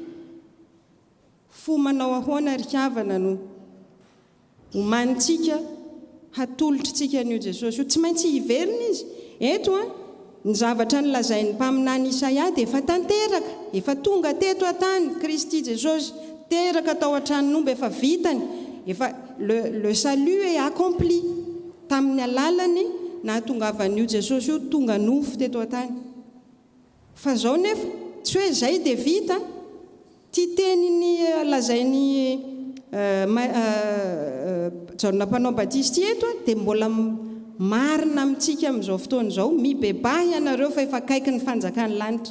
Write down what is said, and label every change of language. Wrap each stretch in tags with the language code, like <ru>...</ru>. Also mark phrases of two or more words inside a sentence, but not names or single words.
<mg>Fo manao ahoana ry havana no homanintsika, hatolotritsika an'io Jesosy io, tsy maintsy hiverina izy. Eto ny zavatra nylazain'ny mpaminany Isaia dia efa tanteraka, efa tonga teto atany Kristy Jesosy, teraka tao an-tranon'omby, efa vitany, efa</mg> <fr>le salut est accompli.</fr> <mg>Tamin'ny alalany nahatongavan'io Jesosy io tonga nofo teto atany. Fa zao nefa tsy hoe zay dia vita. Ty teniny lazainy Jaona mpanao Batisty eto dia mbola marina amintsika amin'izao fotoana izao, mibebahy ianareo fa efa akaiky ny fanjakan'ny lanitra.</mg>